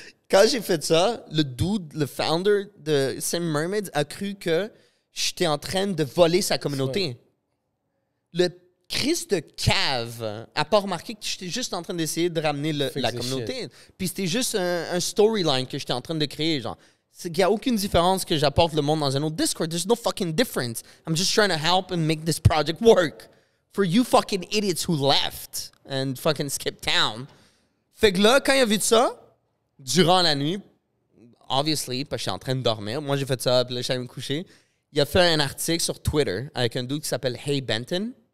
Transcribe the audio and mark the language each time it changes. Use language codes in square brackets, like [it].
[fr] Quand j'ai fait ça, le dude, le founder de Sim Mermaids a cru que j'étais en train de voler sa communauté. Le Christ de cave a pas remarqué que j'étais juste en train d'essayer de ramener la communauté. Puis c'était juste un storyline que j'étais en train de créer. Genre, il n'y a aucune différence que j'apporte le monde dans un autre Discord. [en] There's no fucking difference. I'm just trying to help and make this project work. For you fucking idiots who left and fucking skipped town. [fr] Fait que là, quand il a vu ça, durant la nuit, obviously, parce que j'étais en train de dormir, moi j'ai fait ça, puis là j'allais me coucher, il a fait un article sur Twitter avec un dude qui s'appelle Hey Benton.